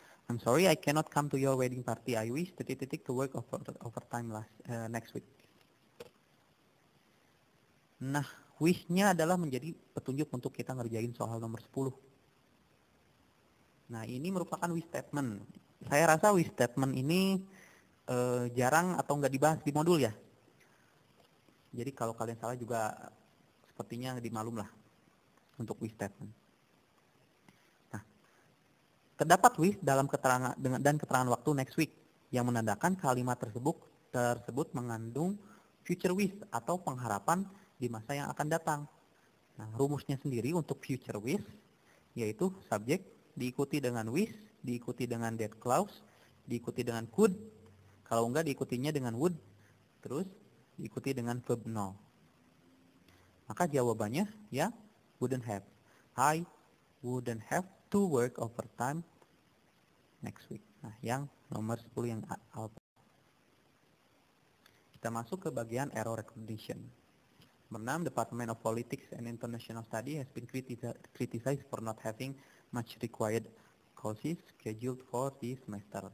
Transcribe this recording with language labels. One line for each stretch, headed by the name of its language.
English: I'm sorry I cannot come to your wedding party. I wish to work overtime next week.
Indonesian: Nah, wish-nya adalah menjadi petunjuk untuk kita ngerjain soal nomor 10. Nah, ini merupakan wish statement. Saya rasa wish statement ini jarang atau nggak dibahas di modul ya. Jadi kalau kalian salah juga sepertinya dimaklum lah untuk wish statement. Nah, terdapat wish dalam keterangan dan keterangan waktu next week yang menandakan kalimat tersebut mengandung future wish atau pengharapan di masa yang akan datang. Nah, rumusnya sendiri untuk future wish yaitu subjek diikuti dengan wish, diikuti dengan that clause, diikuti dengan could, kalau enggak diikutinya dengan would, terus diikuti dengan verb null. Maka jawabannya ya
English: wouldn't have. I wouldn't have to work overtime next week.
Indonesian: Nah, yang nomor 10 yang alpha. Kita masuk ke bagian error recognition. Nomor 6,
English: Department of Politics and International Study has been criticized for not having much required courses scheduled for this semester.